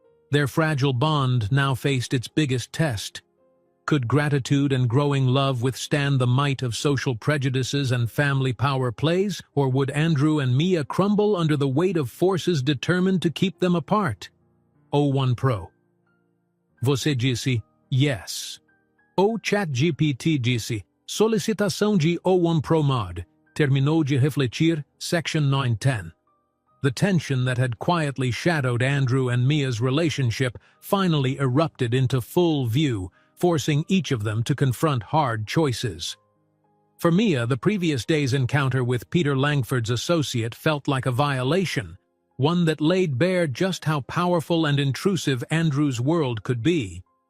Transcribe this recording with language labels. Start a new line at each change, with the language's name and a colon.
English: Their fragile bond now faced its biggest test. Could gratitude and growing love withstand the might of social prejudices and family power plays, or would Andrew and Mia crumble under the weight of forces determined to keep them apart?
Portuguese: O1 Pro. Você disse yes. O ChatGPT disse solicitação de O1 Pro Mod. Terminou de refletir, Section 910.
English: The tension that had quietly shadowed Andrew and Mia's relationship finally erupted into full view, forcing each of them to confront hard choices. For Mia, the previous day's encounter with Peter Langford's associate felt like a violation, one that laid bare just how powerful and intrusive Andrew's world could be.